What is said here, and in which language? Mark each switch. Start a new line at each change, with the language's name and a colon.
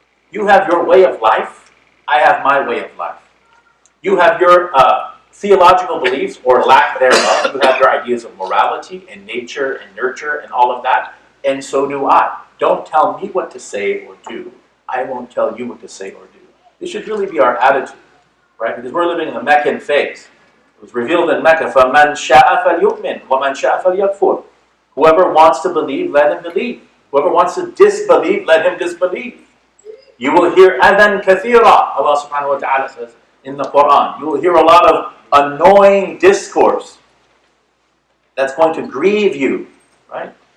English: You have your way of life, I have my way of life. You have your theological beliefs, or lack thereof. You have your ideas of morality and nature and nurture and all of that, and so do I. Don't tell me what to say or do. I won't tell you what to say or do. This should really be our attitude, right? Because we're living in the Meccan phase. It was revealed in Mecca,
Arabic: فَمَنْ شَاءَ فَلْيُؤْمِنْ وَمَنْ شَاءَ فَلْيَكْفُرْ.
English: Whoever wants to believe, let him believe. Whoever wants to disbelieve, let him disbelieve. You will hear
Arabic: أَذًا كَثِيرًا,
English: Allah subhanahu wa ta'ala says in the Quran. You will hear a lot of annoying discourse that's going to grieve you, right?